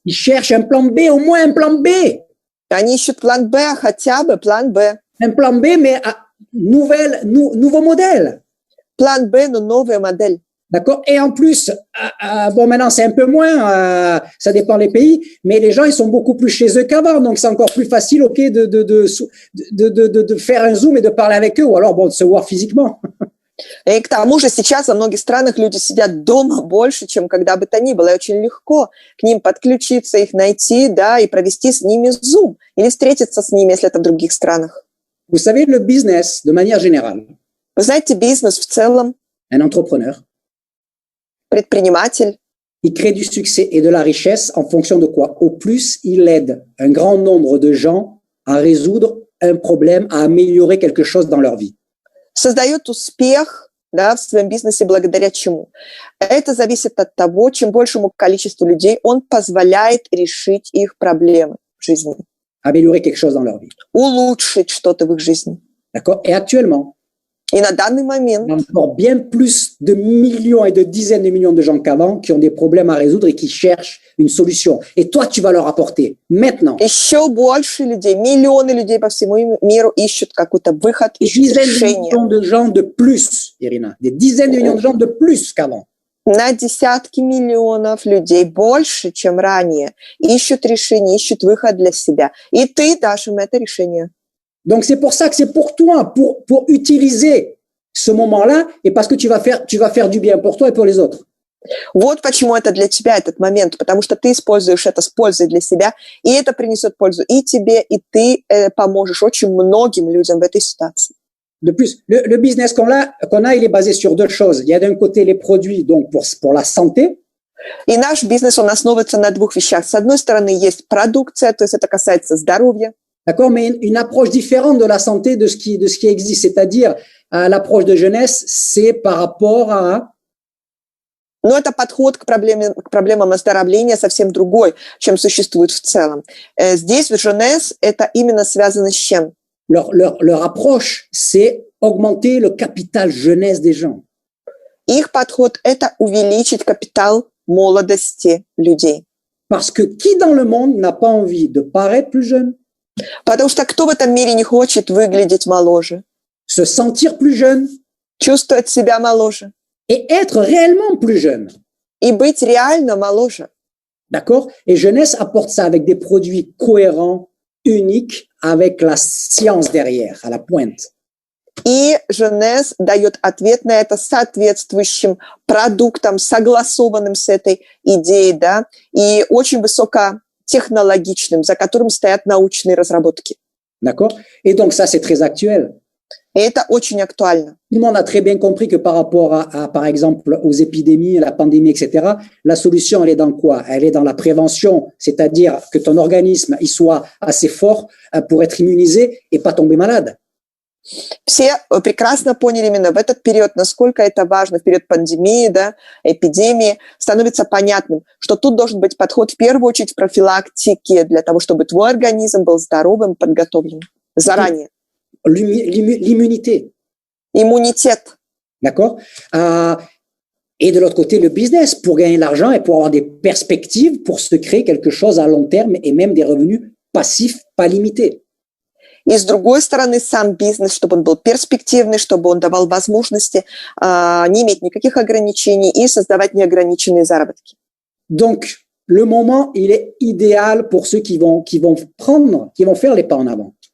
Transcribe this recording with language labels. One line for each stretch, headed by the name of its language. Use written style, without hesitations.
French: Ils cherchent un plan B, au moins un plan B.
Russian: Они ищут план Б, а хотя бы план Б.
French: Un plan B, mais nouveau modèle.
Russian: План Б, но новая модель.
French: D'accord? Et en plus, bon, maintenant, c'est un peu moins, ça dépend des pays, mais les gens, ils sont beaucoup plus chez eux qu'avant. Donc, c'est encore plus facile, OK, de faire un zoom et de parler avec eux, ou alors, bon, de se voir physiquement.
Russian: И к тому же сейчас во многих странах люди сидят дома больше, чем когда бы то ни было. И очень легко к ним подключиться, их найти, да, и провести с ними Zoom. Или встретиться с ними, если это в других странах.
French: Vous savez, le business, de manière générale,
Russian: Вы знаете, бизнес в целом,
French: un entrepreneur,
Russian: предприниматель,
French: il crée du succès et de la richesse en fonction de quoi? Au plus, il aide un grand nombre de gens à résoudre un problème, à améliorer quelque chose dans leur vie.
Russian: создает успех, да, в своем бизнесе благодаря чему? Это зависит от того, чем большему количеству людей он позволяет решить их проблемы в жизни.
French: Améliorer quelque chose dans leur vie.
Russian: Улучшить что-то в их жизни.
French: D'accord? Et actuellement,
Russian: И на данный момент
French: il y a encore bien plus de millions et de dizaines de millions de gens qu'avant qui ont des problèmes à résoudre et qui cherchent une solution. Et toi, tu vas leur apporter maintenant.
Russian: еще больше людей, миллионы людей по всему миру ищут какой-то выход,
French: Des
Russian: ищут
French: dizaines de
Russian: решение.
French: millions de gens de plus, Irina. Des dizaines de millions de gens de plus qu'avant.
Russian: На десятки миллионов людей больше, чем ранее, ищут решение, ищут выход для себя. И ты дашь им это решение.
French: Donc, c'est pour ça que c'est pour toi, pour utiliser ce moment-là et parce que tu vas faire du bien pour toi et pour les autres.
Russian: Вот почему это для тебя этот момент, потому что ты используешь это с пользой для себя, и это принесет пользу и тебе, и ты поможешь очень многим людям в этой ситуации.
French: De plus, le business qu'on a, il est basé sur deux choses. Il y a d'un côté les produits donc pour la santé.
Russian: И наш бизнес, он основывается на двух вещах. С одной стороны, есть продукция, то есть это касается здоровья.
French: D'accord, mais une approche différente de la santé de ce qui existe, c'est-à-dire l'approche de jeunesse, c'est par rapport à
Russian: Но это подход к проблемам оздоровления совсем другой, чем существует в целом. Здесь в Женес это именно связано с чем?
French: leur approche, c'est augmenter le capital jeunesse des gens.
Russian: Их подход – это увеличить капитал молодости людей.
French: Parce que qui dans le monde n'a pas envie de paraître plus jeune,
Russian: Потому что кто в этом мире не хочет выглядеть моложе,
French: se sentir plus jeune
Russian: чувствовать себя моложе
French: et être réellement plus jeune?
Russian: и быть реально моложе?
French: D'accord? Et jeunesse apporte ça avec des produits cohérents, uniques, avec la science derrière, à la pointe.
Russian: И Женес дает ответ на это соответствующим продуктом, согласованным с этой идеей, да, и очень высокотехнологичным, за которым стоят научные разработки.
French: D'accord? Et donc ça, c'est très actuel.
Russian: И это очень актуально.
French: Tout le monde a très bien compris que par rapport par exemple, aux épidémies, à la pandémie, etc., la solution, elle est dans quoi? Elle est dans la prévention, c'est-à-dire que ton organisme, il soit assez fort pour être immunisé et pas tomber malade.
Russian: Все прекрасно поняли именно в этот период, насколько это важно, в период пандемии, да, эпидемии, становится понятным, что тут должен быть подход в первую очередь в профилактике, для того, чтобы твой организм был здоровым, подготовленным заранее.
French: L'immunité.
Russian: Иммунитет.
French: D'accord? Et de l'autre côté, le business, pour gagner de l'argent et pour avoir des perspectives, pour se créer quelque chose à long terme et même des revenus passifs pas limités.
Russian: И с другой стороны, сам бизнес, чтобы он был перспективный, чтобы он давал возможности не иметь никаких ограничений и создавать неограниченные заработки.
French: Donc, le moment, il est idéal pour ceux qui vont faire les pas en avant.